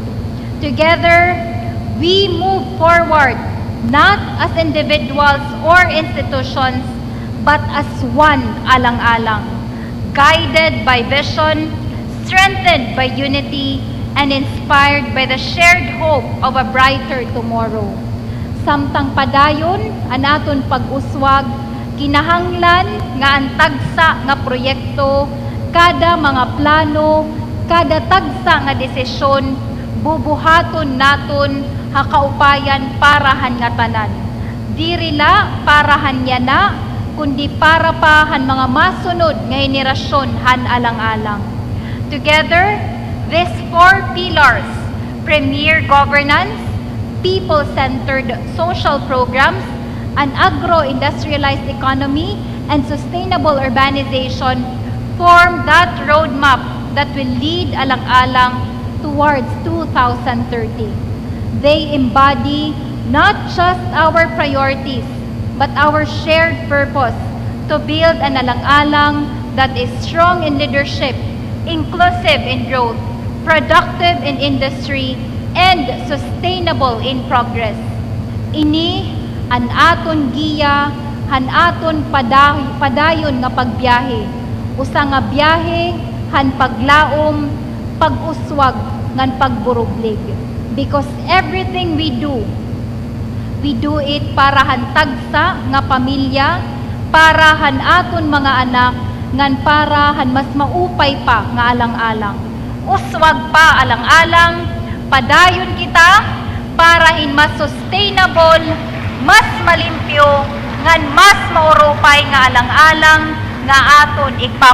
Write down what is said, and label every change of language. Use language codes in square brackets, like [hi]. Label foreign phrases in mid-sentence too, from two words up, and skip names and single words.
[en] Together, we move forward not as individuals or institutions, but as one Alang-Alang, guided by vision, strengthened by unity, and inspired by the shared hope of a brighter tomorrow. [war] Samtang padayon ang aton pag-uswag, kinahanglan nga ang tagsa nga proyekto, kada mga plano, kada tagsa nga desisyon, bubuhaton naton hakaupayan parahan nga tanan. Dirila parahan niya na, kundi para pa han mga masunod nga henerasyon han alang-alang. [en] Together, these four pillars, premier governance, people-centered social programs, an agro-industrialized economy, and sustainable urbanization form that roadmap that will lead Alang-Alang towards 2030. They embody not just our priorities, but our shared purpose to build an Alang-Alang that is strong in leadership, inclusive in growth, productive in industry, and sustainable in progress. [war] Ini an aton giya, han aton padayon nga pagbiyahe. Usa nga biyahe, han paglaom, pag-uswag, ngan pagburuglig. [en] Because everything we do it [war] para han tagsa nga pamilya, para han aton mga anak, ngan para han mas maupay pa nga alang-alang. Uswag pa alang-alang, padayon kita para in mas sustainable, mas malimpyo, ngan mas maurupay nga alang-alang nga aton igpapasigarbo.